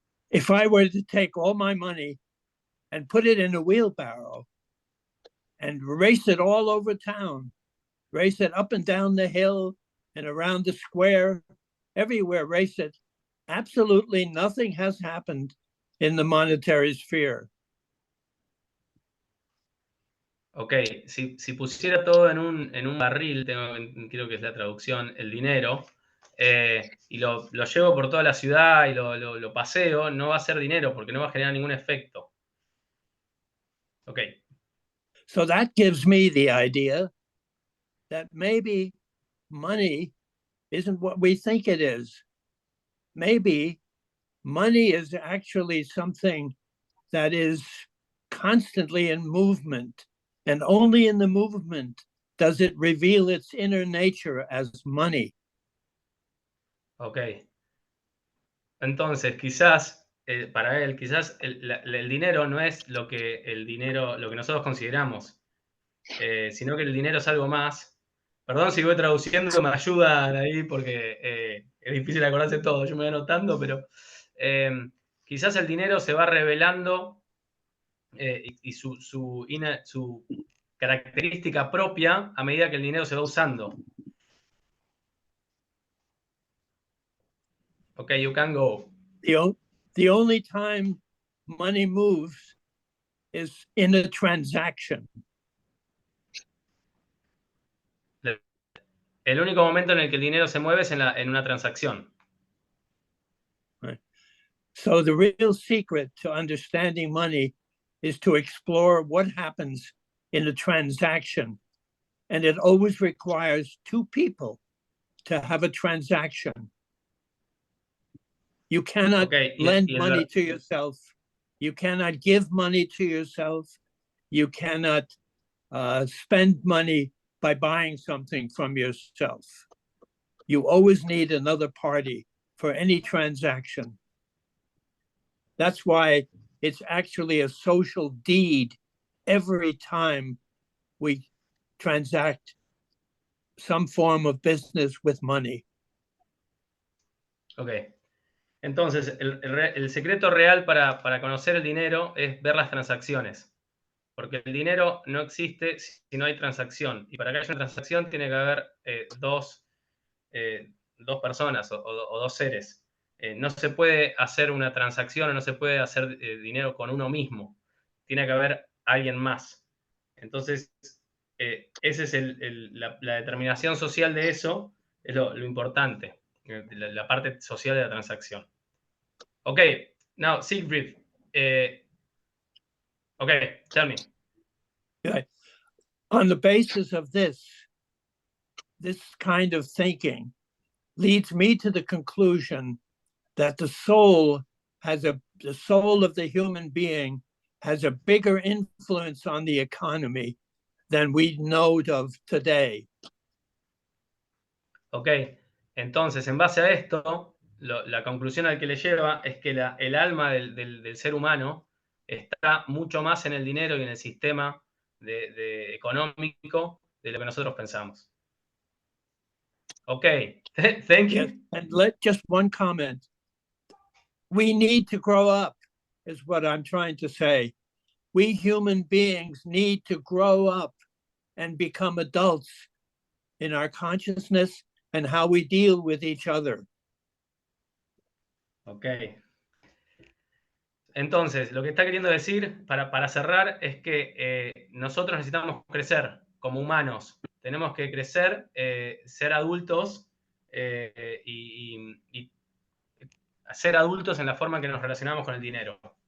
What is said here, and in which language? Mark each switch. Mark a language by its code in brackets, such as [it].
[en] If I were to take all my money and put it in a wheelbarrow and race it all over town, race it up and down the hill and around the square, everywhere, race it, absolutely nothing has happened in the monetary sphere. [es] Ok, si pusiera todo en un barril, creo que es la traducción, el dinero, y lo llevo por toda la ciudad y lo paseo, no va a ser dinero porque no va a generar ningún efecto. [en] Ok. So that gives me the idea that maybe money isn't what we think it is. Maybe money is actually something that is constantly in movement, and only in the movement does it reveal its inner nature as money. [es] Ok. Entonces, quizás, para él, quizás el dinero no es lo que nosotros consideramos, sino que el dinero es algo más. Perdón si voy traduciendo, me ayudan ahí porque es difícil acordarse todo, yo me voy anotando, pero quizás el dinero se va revelando y su característica propia a medida que el dinero se va usando. [en] Ok, you can go. The only time money moves is in a transaction. [es] El único momento en el que el dinero se mueve es en una transacción. [en] Right. So the real secret to understanding money is to explore what happens in a transaction. And it always requires two people to have a transaction. You cannot lend money to yourself. You cannot give money to yourself. You cannot spend money by buying something from yourself. You always need another party for any transaction. That's why it's actually a social deed every time we transact some form of business with money. [es] Ok. Entonces, el secreto real para conocer el dinero es ver las transacciones. Porque el dinero no existe si no hay transacción. Y para que haya una transacción tiene que haber dos personas o dos seres. No se puede hacer una transacción o no se puede hacer dinero con uno mismo. Tiene que haber alguien más. Entonces, esa es la determinación social de eso, es lo importante, la parte social de la transacción. [en] Ok, now Siegfried, ok, tell me. Okay. On the basis of this kind of thinking leads me to the conclusion that the soul of the human being has a bigger influence on the economy than we know of today. [es] Ok, entonces en base a esto, la conclusión al que le lleva es que el alma del ser humano está mucho más en el dinero y en el sistema económico de lo que nosotros pensamos. [en] Ok, thank you. Yes, and just one comment. We need to grow up, is what I'm trying to say. We human beings need to grow up and become adults in our consciousness and how we deal with each other. [es] Ok. Entonces, lo que está queriendo decir, para cerrar, es que nosotros necesitamos crecer como humanos. Tenemos que crecer, ser adultos y ser adultos en la forma en que nos relacionamos con el dinero.